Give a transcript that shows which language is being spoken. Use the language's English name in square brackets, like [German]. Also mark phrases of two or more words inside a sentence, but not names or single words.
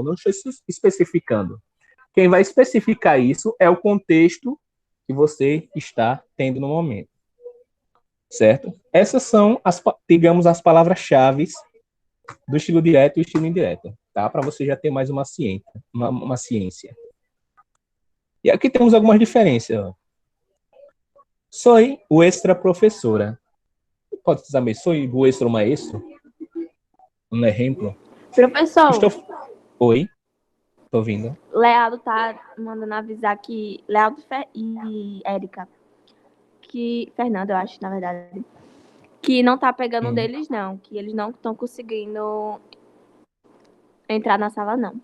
[Portuguese] Não estou especificando. Quem vai especificar isso é o contexto que você está tendo no momento, certo? Essas são, digamos, as palavras-chave do estilo direto e estilo indireto, tá? Para você já ter mais uma ciência. E aqui temos algumas diferenças. [Spanish] Soy vuestra professora. [Portuguese] Pode dizer, [Spanish] soy vuestro maestro? [Portuguese] Um exemplo. Professor, Oi, tô ouvindo. Lealdo tá mandando avisar que Lealdo e Érica, que Fernanda, eu acho, na verdade, que não tá pegando deles não, que eles não estão conseguindo entrar na sala não.